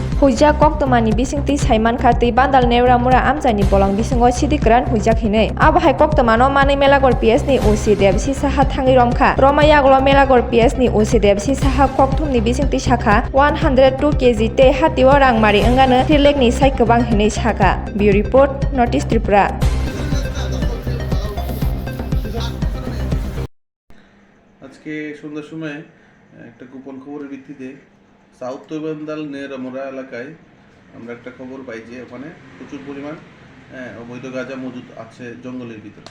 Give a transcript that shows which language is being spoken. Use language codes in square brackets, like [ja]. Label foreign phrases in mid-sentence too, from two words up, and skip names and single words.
[trp] Huja kok tomani bisingti saiman khati bandal neura mura amjani bolang bisingo sidikran hujak hine. Abahai kok tomano mani melagor PS ni usi debsi saha thangi romkha. Romayaglo melagor PS ni usi debsi saha kok thumni bisingti shakha 102 kg te hatiwo rangmari engano tirlek ni sai kebang hine shaka. [en] Bureau report Notice Tripura. [bn] আজকে সন্ধ্যার সময় একটা গোপন খবরের ভিত্তিতে সাউথ তৈবান্দাল নেরামোড়া এলাকায় আমরা একটা খবর পাই যে ওখানে প্রচুর পরিমাণ অবৈধ গাঁজা মজুদ আছে জঙ্গলের ভিতরে।